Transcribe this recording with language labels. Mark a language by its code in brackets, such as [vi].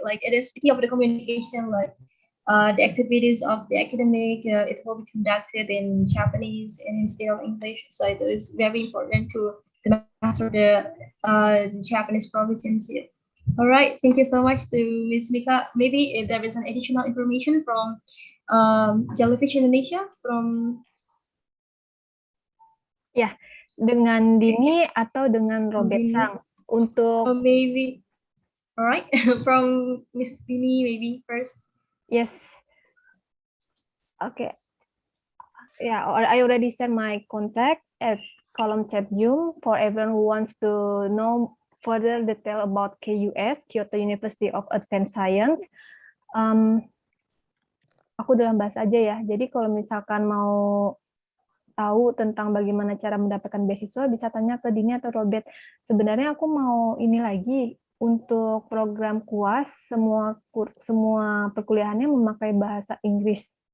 [en] Like it is key of the communication, like the activities of the academic, it will be conducted in Japanese and instead of English. So it is very important to master the Japanese proficiency. All right, thank you so much to Ms. Mika. Maybe if there is an additional information from Jellyfish Indonesia from [id] dengan Dini atau dengan Robert Sang untuk [en] maybe. All right, from Miss Dini maybe first. Yes. Okay. Yeah, I already sent my contact at column chat Zoom for everyone who wants to know further detail about KUS, Kyoto University of Advanced Science. [id] Aku dalam bahasa aja ya. Jadi kalau misalkan mau tahu tentang bagaimana cara mendapatkan beasiswa, bisa tanya ke Dini atau Robert. Sebenarnya aku mau ini lagi. Untuk program KUAS, semua perkuliahannya memakai bahasa Inggris.